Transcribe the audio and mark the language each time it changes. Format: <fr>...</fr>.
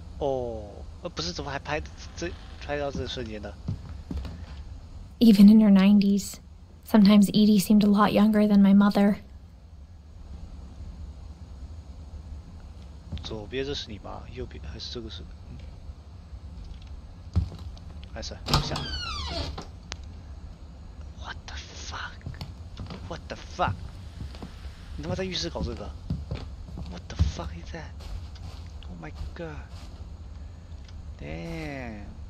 <zh>不是，怎么还拍到这瞬间的</zh> <en>？Even in her 90s, sometimes Edie seemed a lot younger than my mother.</en> <zh>左边这是你妈，右边还是这个是？还是下</zh> <en>？What the fuck? What the fuck?</en> <zh>你他妈在浴室搞这个 ？</zh> <en>What the fuck is that? Oh my god! Damn.</en>